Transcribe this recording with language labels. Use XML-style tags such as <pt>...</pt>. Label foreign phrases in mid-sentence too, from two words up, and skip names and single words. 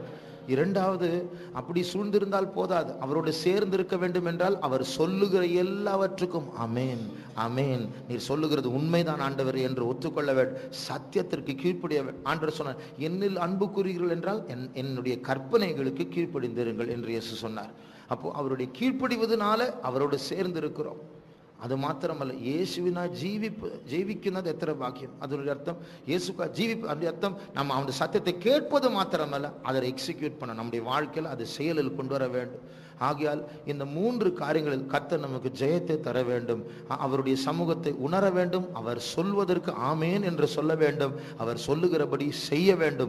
<ta>இரண்டாவது, அப்படி சூழ்ந்திருந்தால் போதாது, அவரோடு சேர்ந்து இருக்க வேண்டும் என்றால் அவர் சொல்லுகிற எல்லாவற்றுக்கும் அமேன் அமேன், நீர் சொல்லுகிறது உண்மைதான் ஆண்டவர் என்று ஒத்துக்கொள்ள வேண்டும். சத்தியத்திற்கு கீழ்ப்படிய வேண்டும். ஆண்டவர் சொன்னார், என்னில் அன்பு கூறுகிறீர்கள் என்றால் என்னுடைய கற்பனைகளுக்கு கீழ்ப்படிந்திருங்கள் என்று இயேசு சொன்னார். அப்போ அவருடைய கீழ்ப்படிவதனால அவரோடு சேர்ந்து இருக்கிறோம். அது மாத்திரமல்ல,</ta> <ml>യേശുവിനാ ജീവിക്കുന്നത് എത്ര ഭാഗ്യം. അതിനൊരു അർത്ഥം യേശുക്കാ ജീവിപ്പ്, അതിൻ്റെ അർത്ഥം</ml> <ta>நம்ம அவனுடைய சத்தியத்தை கேட்பது மாத்திரமல்ல, அதை எக்ஸிக்யூட் பண்ண நம்முடைய வாழ்க்கையில் அது செயலில் கொண்டு வர வேண்டும். ஆகையால் இந்த மூன்று காரியங்களில் கர்த்தர் நமக்கு ஜெயத்தை தர வேண்டும். அவருடைய சமூகத்தை உணர வேண்டும். அவர் சொல்வதற்கு ஆமேன் என்று சொல்ல வேண்டும். அவர் சொல்லுகிறபடி செய்ய வேண்டும்.</ta>